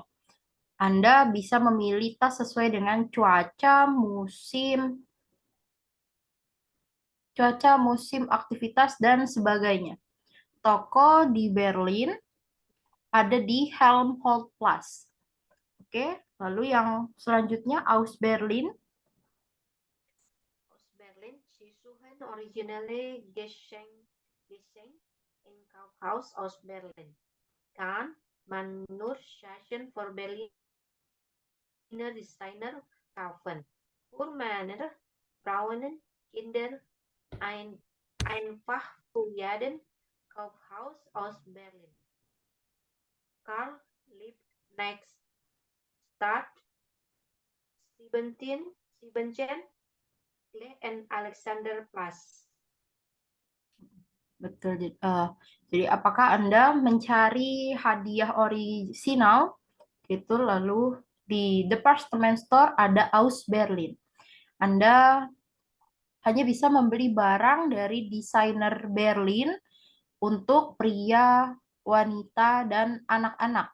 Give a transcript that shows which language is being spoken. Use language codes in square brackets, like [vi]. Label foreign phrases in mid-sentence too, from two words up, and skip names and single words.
[id] Anda bisa memilih tas sesuai dengan cuaca, musim aktivitas, dan sebagainya. Toko di Berlin ada di Helmholtzplatz. Oke, lalu yang selanjutnya Aus Berlin. [de] Aus Berlin, sie suchen originelle Geschenke in Kaufhaus aus Berlin. Kann man nur Taschen für Berliner Designer kaufen. Für Männer, Frauen, Kinder einfach für jeden Kaufhaus aus Berlin. Karl Liebknecht Stadt 17 and Alexanderplatz. [id] Betul. Jadi apakah Anda mencari hadiah orisinal gitu, lalu di department store ada Aus Berlin. Anda hanya bisa membeli barang dari desainer Berlin untuk pria, wanita, dan anak-anak.